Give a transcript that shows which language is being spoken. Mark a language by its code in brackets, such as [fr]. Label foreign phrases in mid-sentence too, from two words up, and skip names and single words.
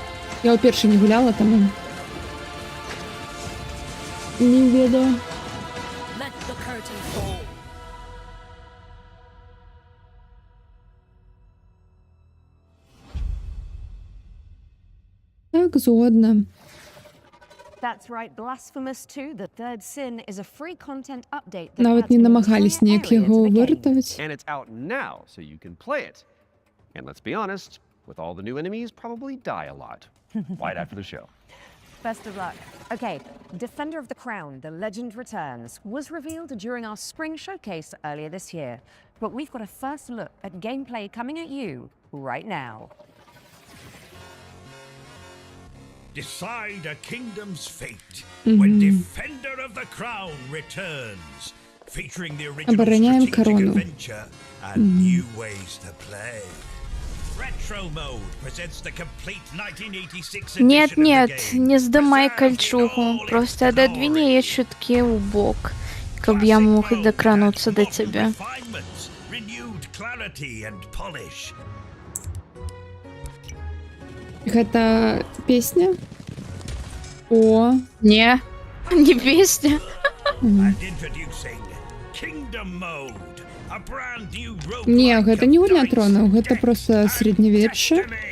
[be] Я ўпершы не гуляла, таму... Не ведаю. Так, згодна. [en] That's right, Blasphemous 2, The Third Sin, is a free content update that [be] Нават не намагались ніяк яго выратаваць. [en] And it's out now, so you can play it. And let's be honest, with all the new enemies, probably die a lot. Right after the show. Best of luck. Okay, Defender of the Crown, The Legend Returns, was revealed during our spring showcase earlier this year. But we've got a first look at gameplay coming at you right now. Decide a kingdom's fate when Defender of the Crown returns, featuring the original strategic adventure and new ways to play. Retro mode presents the complete 1986 [ru] Нет, не здымай кольчугу, просто отодвини ее чутки в бок, каб я мог докрануться до тебя. [be] Гэта песня? О. Не песня. Не, гэта не гульня тронаў, гэта проста сярэднявечча.